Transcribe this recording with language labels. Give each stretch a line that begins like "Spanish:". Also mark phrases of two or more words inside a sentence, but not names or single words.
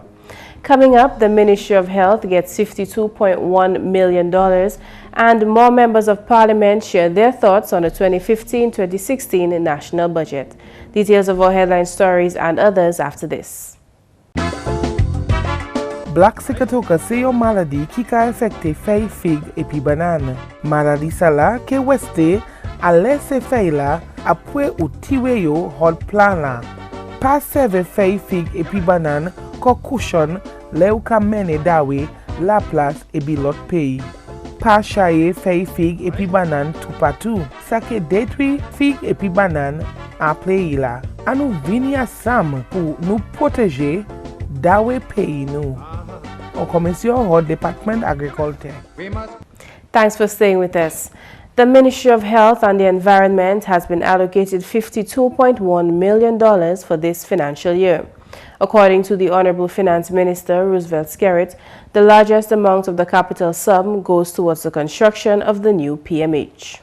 English: Coming up, the Ministry of Health gets $52.1 million and more members of Parliament share their thoughts on the 2015-2016 national budget. Details of our headline stories and others after this.
Saint Lucian Creole French: Black Sikatoka se yo maladi ki ka affecte feuille figue epi banane. Maladi sa la ke weste a lese feuille la apre ou tiwe yo hod plan la. Pa seve feuille figue epi banane ko cushion le ou ka mene dawe la place ebi lot pays. Pa chaye feuille figue epi banane tout partout. Sa ke détruit figue epi banane a pays la. A nou vini asam pou nou protéger dawe pays nou.
English: Department Agriculture. Thanks for staying with us. The Ministry of Health and the Environment has been allocated $52.1 million for this financial year. According to the Honorable Finance Minister, Roosevelt Skerrit, the largest amount of the capital sum goes towards the construction of the new PMH.